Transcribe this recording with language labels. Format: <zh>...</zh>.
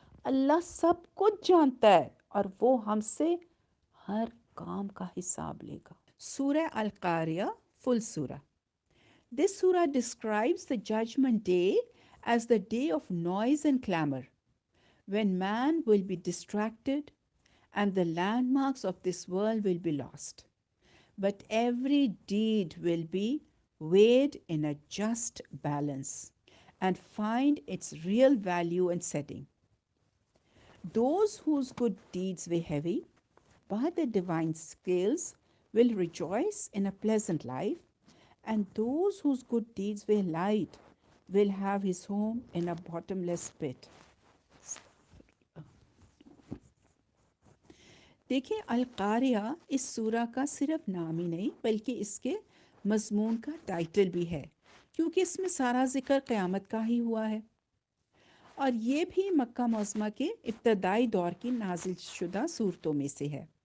<ur>اللہ سب کچھ جانتا ہے اور وہ ہم سے ہر کام کا حساب لے گا. سورہ القاریہ فل سورہ.</ur> <en>This surah describes the judgment day as the day of noise and clamor, when man will be distracted and the landmarks of this world will be lost. But every deed will be weighed in a just balance and find its real value and setting. Those whose good deeds weigh heavy by the divine scales will rejoice in a pleasant life, and those whose good deeds weigh light will have his home in a bottomless pit.</en> <ur>دیکھیں القاریہ اس سورہ کا صرف نام ہی نہیں بلکہ اس کے مضمون کا ٹائٹل بھی ہے، کیونکہ اس میں سارا ذکر قیامت کا ہی ہوا ہے، اور یہ بھی مکہ معظمہ کے ابتدائی دور کی نازل شدہ صورتوں میں سے ہے.</ur>